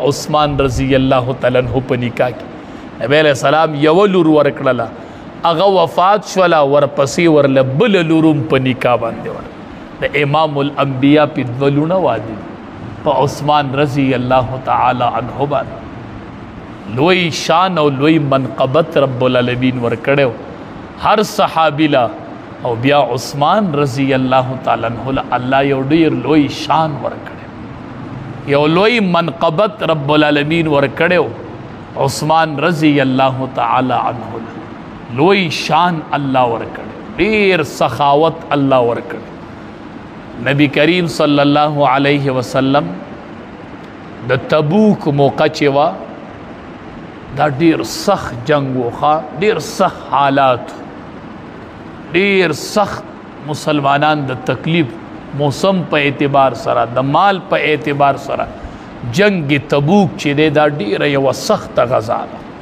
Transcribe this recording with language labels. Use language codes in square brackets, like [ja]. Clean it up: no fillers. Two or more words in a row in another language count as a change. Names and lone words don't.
[ps] عثمان [ar] رضی الله تعالی عنه [ps] په نکاح کې نبی [ar] علیہ السلام [ps] یوه لور ورکړله هغه وفات شوله ورپسې ورله بله لورم په نکاح باندې ور د امام الانبیاء په دوه لوڼه واده په عثمان [ar] رضی الله تعالی عنه [ps] باندې لوی شان او لوی منقبت [ar] رب العالمین [ps] ورکړی ہر صحابی لا او بیا عثمان [ar] رضی اللہ تعالی عنہ [ps] اللہ یو ډیر لوی شان ورکړي یو لوی منقبت [ar] رب العالمین [ps] ورکړي عثمان [ar] رضی اللہ تعالی عنہ [ps] لوی شان اللہ ورکړي ډیر سخاوت اللہ ورکړي نبی کریم [ar] صلی اللہ علیہ وسلم [ps] د تبوک موقع چې وا دا ډیر سخت جنگ وخا ډیر سخت حالات ډیر سخت مسلمانان د تکلیف موسم په اعتبار سره د مال په اعتبار سره جنگ تبوک چې دی دا ډیره یوه سخته غزا ده